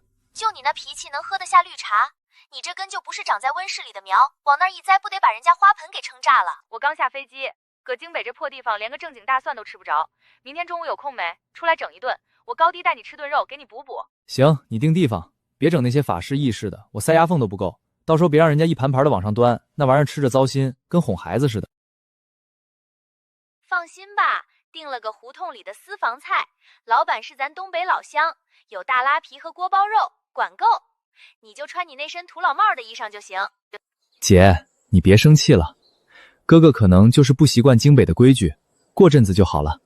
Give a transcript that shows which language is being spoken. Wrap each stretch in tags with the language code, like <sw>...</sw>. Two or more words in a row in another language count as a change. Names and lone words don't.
<zh>就你那脾氣能喝得下綠茶？你這根就不是長在溫室裡的苗，往那兒一栽不得把人家花盆給撐炸了。我剛下飛機，搁京北這破地方連個正經大蒜都吃不着，明天中午有空沒？出來整一頓，我高低帶你吃頓肉，給你補補。行，你定地方，別整那些法式意式的，我塞牙縫都不夠，到時候別讓人家一盤盤的往上端，那玩意兒吃着糟心，跟哄孩子似的。放心吧，訂了個胡同裡的私房菜，老闆是咱東北老鄉，有大拉皮和鍋包肉，管夠。你就穿你那身土老帽的衣裳就行。姐，你別生氣了，哥哥可能就是不習慣京北的規矩，過陣子就好了。</zh>